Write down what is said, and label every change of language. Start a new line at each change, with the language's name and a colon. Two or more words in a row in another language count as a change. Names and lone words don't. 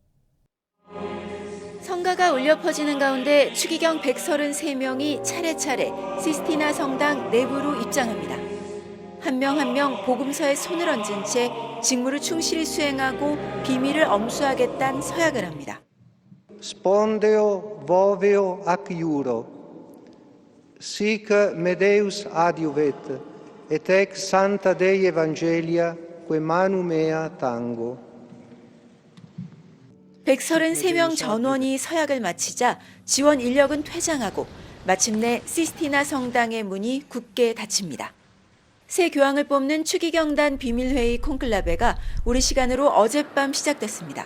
Korean: 성가가 울려 퍼지는 가운데 추기경 133명이 차례차례 시스티나 성당 내부로 입장합니다. 한 명 한 명 복음서에 손을 얹은 채 직무를 충실히 수행하고 비밀을 엄수하겠다는 서약을 합니다.
Latin: Spondeo voveo ac iuro, sic medeus adiuvet, et ex santa Dei Evangelia, que manu mea tango.
Korean: 133명 전원이 서약을 마치자 지원 인력은 퇴장하고 마침내 시스티나 성당의 문이 굳게 닫힙니다. 새 교황을 뽑는 추기경단 비밀회의 콘클라베가 우리 시간으로 어젯밤 시작됐습니다.